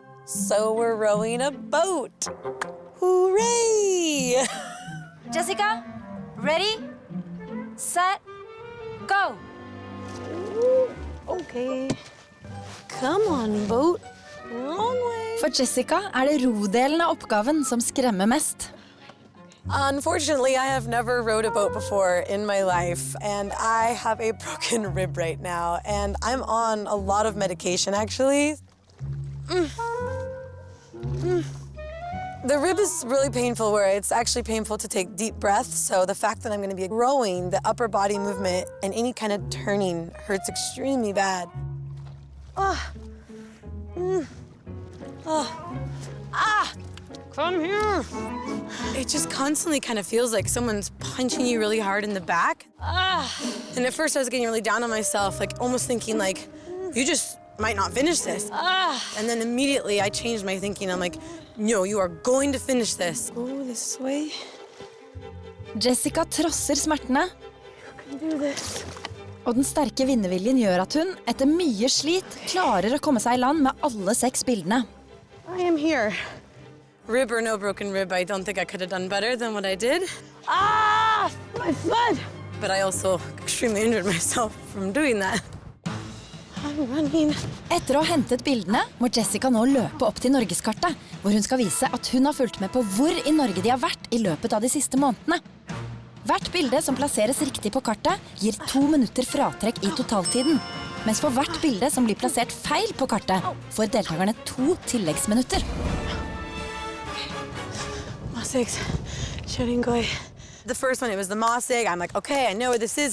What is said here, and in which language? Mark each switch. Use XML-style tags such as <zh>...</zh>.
<en>So we're rowing a boat. Hooray! Jessica, ready, set, go! Okay. Come on, boat. Wrong way.</en> <no>For Jessica er det rodelen av oppgaven som skremmer mest.</no> <en>Unfortunately, I have never rowed a boat before in my life, and I have a broken rib right now, and I'm on a lot of medication, actually. The rib is really painful where it's actually painful to take deep breaths. So the fact that I'm gonna be rowing, the upper body movement and any kind of turning hurts extremely bad. Come here. It just constantly kind of feels like someone's punching you really hard in the back. And at first I was getting really down on myself, like almost thinking like, you just might not finish this. And then immediately I changed my thinking. I'm like, no, you are going to finish this. Go this way.</en> <no>Jessica trosser smertene,</no> <en>You can do this.</en> <no>og den sterke vinnerviljen gjør at hun, etter mye slit, klarer å komme seg i land med alle 6 bildene.</no> <en>I am here. Rib or no broken rib, I don't think I could have done better than what I did. My foot! But I also extremely injured myself from doing that. I'm running.</en> <no>Etter å ha hentet bildene, må Jessica nå løpe opp til Norgeskartet, hvor hun skal vise at hun har fulgt med på hvor i Norge de har vært i løpet av de siste månedene. Hvert bilde som plasseres riktig på kartet, gir 2 minutter fratrekk i totaltiden. Mens for hvert bilde som blir plassert feil på kartet, får deltakerne 2 tilleggsminutter. Mossigs, Sheringoi.</no> <en>The first one, it was the mossig. I'm like, okay, I know where this is.</en>